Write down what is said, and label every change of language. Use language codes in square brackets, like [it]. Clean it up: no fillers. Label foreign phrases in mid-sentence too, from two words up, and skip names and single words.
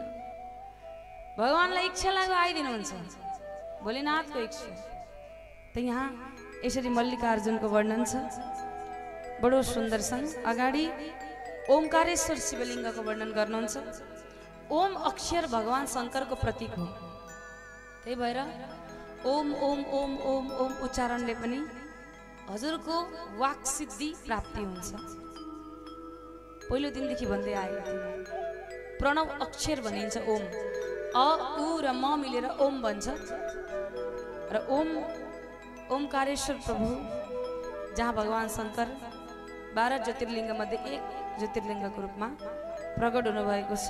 [ne] भगवानलाई इच्छा लाग्यो आइदिनुहुन्छ, भोलेनाथको इच्छा। त यहाँ यसरी मल्लिकार्जुनको वर्णन छ, बडो सुन्दर छन्। अगाडि ओमकारेश्वर शिवलिङ्गको वर्णन गर्नुहुन्छ। ओम अक्षर भगवान शङ्करको प्रतीक हो, त्यही भएर ओम ओम ओम ओम ओम उच्चारणले पनि हजुरको वाक सिद्धि प्राप्ति हुन्छ। पहिलो दिनदेखि भन्दै आएको थियो, प्रणव अक्षर भनिन्छ ओम। अ उ र म मिलेर ओम भन्छ। र ओम ओमकारेश्वर प्रभु, जहाँ भगवान शङ्कर 12 ज्योतिर्लिङ्ग मध्ये एक ज्योतिर्लिङ्गको रूपमा प्रकट हुनुभएको छ।